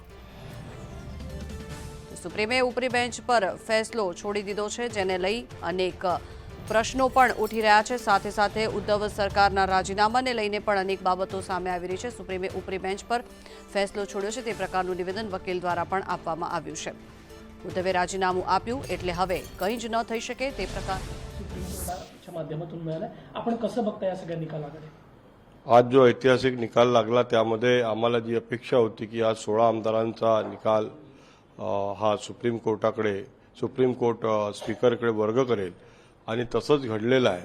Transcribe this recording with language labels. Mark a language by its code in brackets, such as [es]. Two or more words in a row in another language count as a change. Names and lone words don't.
[gu] સુપ્રીમે ઉપરી બેન્ચ પર ફેસલો છોડી દીધો છે જેને લઈ અનેક પ્રશ્નો પણ ઉઠી રહ્યા છે. સાથે સાથે ઉદ્ધવ સરકારના રાજીનામાને લઈને પણ અનેક બાબતો સામે આવી રહી છે. સુપ્રીમે ઉપરી બેન્ચ પર ફેસલો છોડ્યો છે તે પ્રકારનું નિવેદન વકીલ દ્વારા પણ આપવામાં આવ્યું છે. ઉદ્ધવે રાજીનામું આપ્યું એટલે હવે કંઈ જ ન થઈ શકે તે प्रकार [mr] सुप्रीम माध्यमातून मिळालं. आपण कसं बघता या सगळ्या निकालाकडे? आज जो ऐतिहासिक निकाल लागला त्यामध्ये आम्हाला जी अपेक्षा होती की आज 16 आमदारांचा निकाल हा सुप्रीम कोर्टाकडे सुप्रीम कोर्ट स्पीकरकडे वर्ग करेल आणि तसंच घडलेलं आहे.